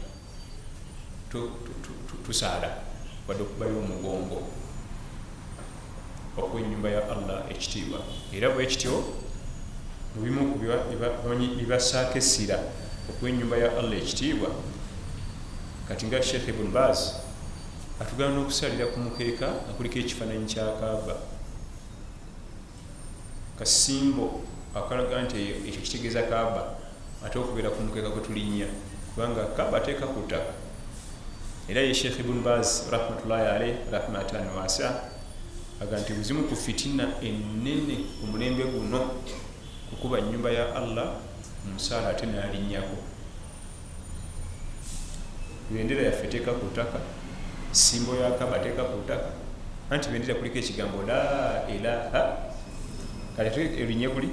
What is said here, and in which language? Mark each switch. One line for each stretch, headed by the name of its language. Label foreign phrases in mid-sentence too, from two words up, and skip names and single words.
Ganda: tusaala wadde okubayo omugongo okuwa ennyumba ya Allah ekitiibwa era bwe kityo mu bimu ku bibasaako essira okuwa ennyumba ya Allah ekitiibwa kati nga Sheikh Ibn Baz atugana n'okusalira ku mukeeka nga kuliko ekifaananyi kya Kaaba kasimbo akalaga nti ekyo kitegeeza Kaaba ate okubeera ku mukeeka kwe tulinnya kubanga Kaaba ateeka ku ttaka era ye Sheikh Ibn Baz
Arabic: رحمة الله عليه رحمة واسعة
Ganda: aga nti buzimu ku fitina ennene ku mulembe guno kukuba ennyumba ya Allah musaala ate n'alinnyako bendera yaffe teeka ku ttaka simbo ya Kaaba teeka ku ttaka anti bendera kuliko ekigambo
Arabic: لا إله
Ganda: kale erinnye